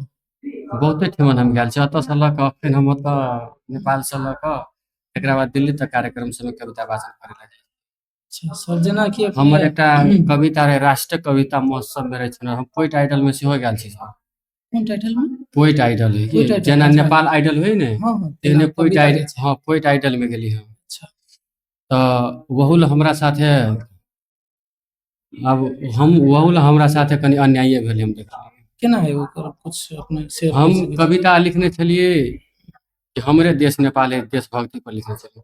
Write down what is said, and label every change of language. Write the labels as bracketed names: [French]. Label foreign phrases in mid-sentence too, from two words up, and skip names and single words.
[Maithili] बहुते ठिमन हम गेल छी ओतऽ लऽ कऽ फेर हम ओतऽ नेपाल से लऽ कऽ तकरा बाद दिल्ली तक कार्यक्रम सब में कविता वाचन करे ला अच्छा सर जेनाकि अपने हमर एकटा कविता रहे राष्ट्रीय कविता महोत्सव में रहे छलै हम [English] Poet Idol [Maithili] में सेहो गेल छी सर कोन टाइटलमे? [English] Poet Idol [Maithili] है कि [English] Poet Idol [Maithili] जेना अच्छा। नेपाल आइडल होइ ने हाँ, हाँ, तेना तेहने पोइट कविता आइडल जे छै। हाँ [English] Poet Idol [Maithili] में गेली हम अच्छा, तऽ वहू ले हमरा साथे अब हम वहू ले हमरा साथे कनि अन्याये भेलै हम देखलियै केना है ओकर कुछ अपने शेयर करि हम सकै छी? कविता लिखने छलियै कि हमरे देश नेपाल है देशभक्ति पर लिखने छलियै